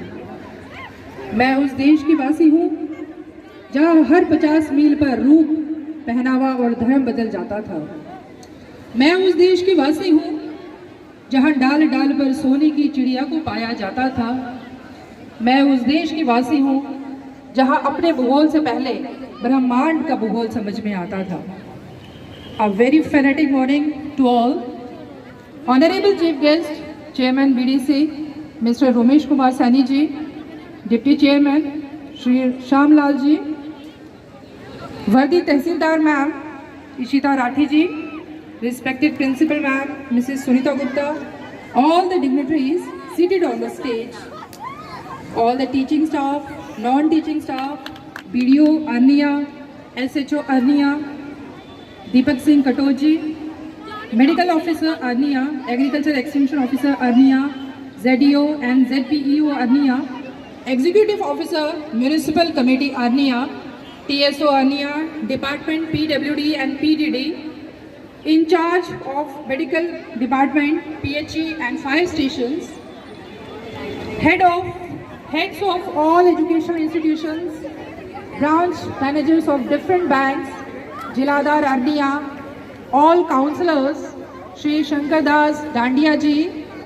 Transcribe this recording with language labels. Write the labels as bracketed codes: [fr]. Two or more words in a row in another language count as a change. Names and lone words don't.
[hi] मैं उस देश की वासी हूँ जहाँ हर 50 मील पर रूप, पहनावा और धर्म बदल जाता था। मैं उस देश की वासी हूँ जहाँ डाल डाल पर सोने की चिड़िया को पाया जाता था। मैं उस देश की वासी हूँ जहाँ अपने भूगोल से पहले ब्रह्मांड का भूगोल समझ में आता था। [en] A very fanatic morning to all. Honorable Chief Guest, Chairman BDC, Mr. Romesh Kumar Saini ji, Deputy Chairman, Shri Shyam Lal ji, Vardi Tehsildar Ma'am, Ishita Rathi ji, respected Principal Ma'am, Mrs. Sunita Gupta, all the dignitaries seated on the stage, all the teaching staff, non-teaching staff, BDO Arnia, SHO Arnia, Deepak Singh Katoji, Medical Officer Arnia, Agriculture Extension Officer Arnia, ZDO and ZPEO Arnia, Executive Officer Municipal Committee Arnia, TSO Arnia, Department PWD and PDD, in charge of Medical Department, PHE and Fire Stations, heads of all educational institutions, branch managers of different banks, Jiladar Arnia, all councillors, Shri Shankar Das Dandiya ji,